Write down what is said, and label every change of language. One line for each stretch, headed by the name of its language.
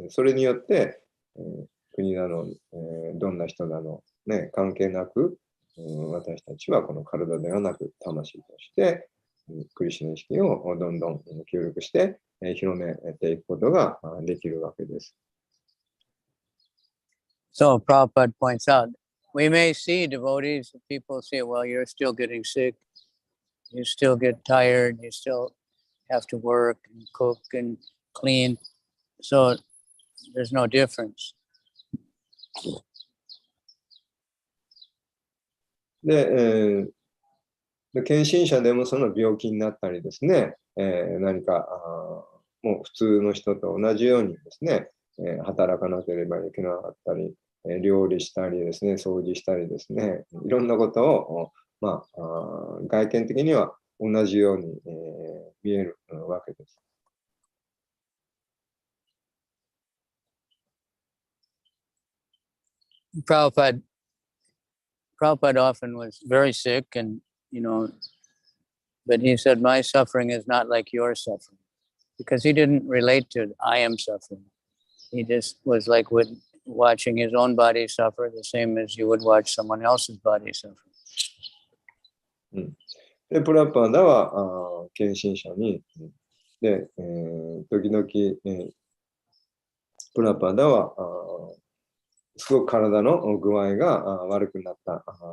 Japanese: それによって、国なの、どんな人なの、関係なく、私たちはこの体ではなく魂として、クリシュナ意識をどんどん協力して広めていくことができるわけです。
English: So Prabhupada points out, we may see devotees, people say, well, you're still getting sick, you still get tired, you still have to work and cook and clean. So there's no difference.
Japanese: で、献身者でもその病気になったりですね、何かもう普通の人と同じようにですね、働かなければいけなかったり、料理したりですね、掃除したりですね、いろんなことを、外見的には同じように、見えるわけです。
English: Prabhupada often was very sick and, but he said, my suffering is not like your suffering, because he didn't relate to I am suffering. He just was like watching his own body suffer the same as you would watch someone else's body suffer.
Japanese: で、プラパダは献身者に、で、時々、プラパダはすごく体の具合が悪くなった